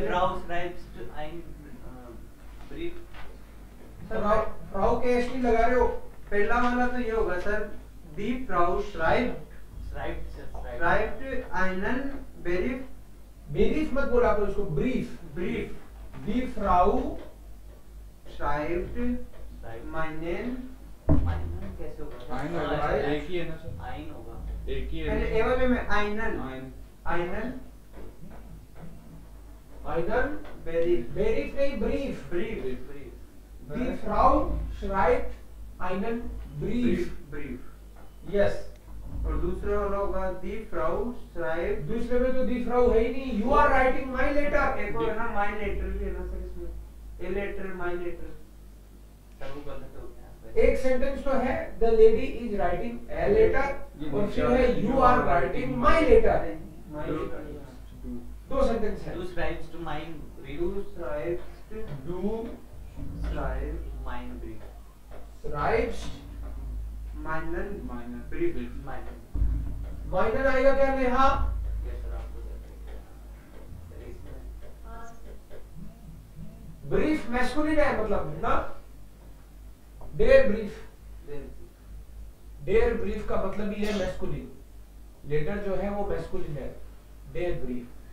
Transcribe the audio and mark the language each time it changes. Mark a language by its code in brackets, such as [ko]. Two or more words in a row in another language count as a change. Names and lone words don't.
[de] Frau schreibt ein Brief. [hi] फ्राउ के एसटी लगा रहे हो, पहला वाला तो ये होगा सर, [de] Die Frau schreibt Schreibt sir, schreibt einen Brief. [hi] ब्रीफ मत बोला करो उसको, ब्रीफ। [de] Brief. Die Frau schreibt Schreibt. meinen. [hi] Meinen कैसे होगा? आइन होगा, हाँ, एक ही है ना सर, Ein होगा। एक ही पहले है ए वाले में einen. [de] आइन। Einen आइनन Brief. [hi] ब्रीफ नहीं, ब्रीफ। [de] Brief. Brief. Die Frau schreibt einen Brief, Brief. [en] यस। [hi] और दूसरा वाला होगा [de] Die Frau schreibt. [hi] दूसरे में तो [de] die Frau [hi] है ही नहीं, [en] you are writing my letter. [hi] एक और है ना [en] my letter [hi] भी है ना सर इसमें, [en] a letter my letter. [hi] सर वो गलत हो गया। एक सेंटेंस तो है [en] the lady is writing a letter, [hi] और फिर है [en] you are writing my letter, My letter. [hi] दो सेंटेंस है। [de] Du schreibst du mein Brief. Du schreibst डू schreibst Mein Brief. [en] राइट्स, [de] meinen माइनर Brief. Mein. [hi] माइनर आएगा क्या नेहा? [en] Yes sir, [hi] आपको सर इसमें ब्रीफ मैस्कुलिन है मतलब ना, [de] der Brief, der Brief [hi] का मतलब ही है मैस्कुलिन, लेटर जो है वो मैस्कुलिन है, [de] der Brief.